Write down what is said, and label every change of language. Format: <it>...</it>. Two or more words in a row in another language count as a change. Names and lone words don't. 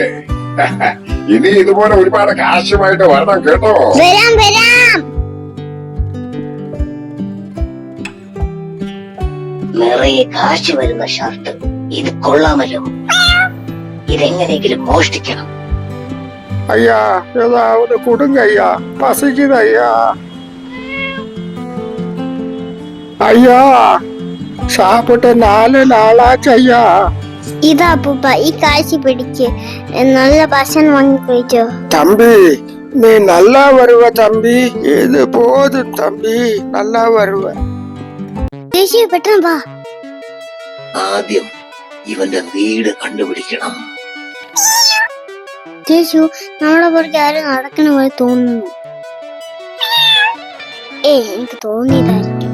<ml>ഇനി ഇതുപോലെ ഒരുപാട് കാശുമായിട്ട് വരണം കേട്ടോ. വരാം വരാം. നിറയെ കാശ് വരുന്ന ഷർട്ട്, ഇത് കൊള്ളാമല്ലോ. ഇതെങ്ങനെയെങ്കിലും മോഷ്ടിക്കണം.</ml> <ta>ஐயா, ஏதாவது கொடுங்க ஐயா, பசிக்குது ஐயா. ஐயா, சாப்பிட்டு 4 நாளாச்சு ஐயா.</ta> <ml>ഇതാ അപ്പൂപ്പ, ഈ കാശ് പിടിച്ച് നല്ല ഭക്ഷണം വാങ്ങി കഴിച്ചോ.</ml> <ta>தம்பி, நீ நல்லா வருவ தம்பி. இது போதும் தம்பி, நல்லா வருவ.</ta> <ml>ചേച്ചി പെട്ടെന്ന് വാ. ആദ്യം ഇവന്റെ വീട് കണ്ടുപിടിക്കണം. ചേച്ചു, നമ്മളെ പുറകെ ആരും നടക്കണ പോലെ തോന്നുന്നു. എനിക്ക് തോന്നിയതായിരിക്കും.</ml>